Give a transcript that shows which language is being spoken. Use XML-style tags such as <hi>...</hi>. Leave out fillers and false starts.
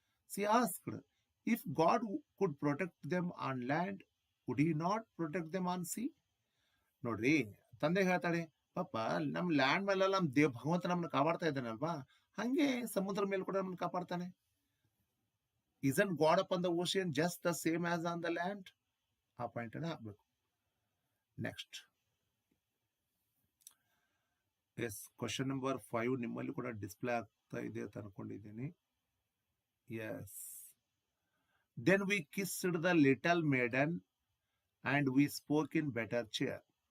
<en>She asked, if God could protect them on land, would he not protect them on sea?</en> <kn>ನೋಡ್ರಿ, ತಂದೆ ಹೇಳ್ತಾಳೆ, ಪಾಪ ನಮ್ land ಮೇಲೆಲ್ಲ ನಮ್ ಭಗವಂತ ನಮ್ಮನ್ನ ಕಾಪಾಡ್ತಾ ಇದ್ದಾನಲ್ವಾ, ಹಂಗೆ ಸಮುದ್ರ ಮೇಲೆ ಕೂಡ ನಮ್ಮನ್ನ ಕಾಪಾಡ್ತಾನೆ.</kn> <en>Isn't God upon the ocean just the same as on the land?</en> <kn>ಆ ಪಾಯಿಂಟ್ ಅನ್ನ ಹಾಕ್ಬೇಕು. ನೆಕ್ಸ್ಟ್, ಎಸ್, ಕ್ವಶನ್ ನಂಬರ್ 5 ನಿಮ್ಮಲ್ಲಿ ಕೂಡ ಡಿಸ್ಪ್ಲೇ ಆಗ್ತಾ ಇದೆ ಅಂತ ಅನ್ಕೊಂಡಿದ್ದೀನಿ.</kn> <en>Yes, then we kissed the little maiden and we spoke in better cheer.</en>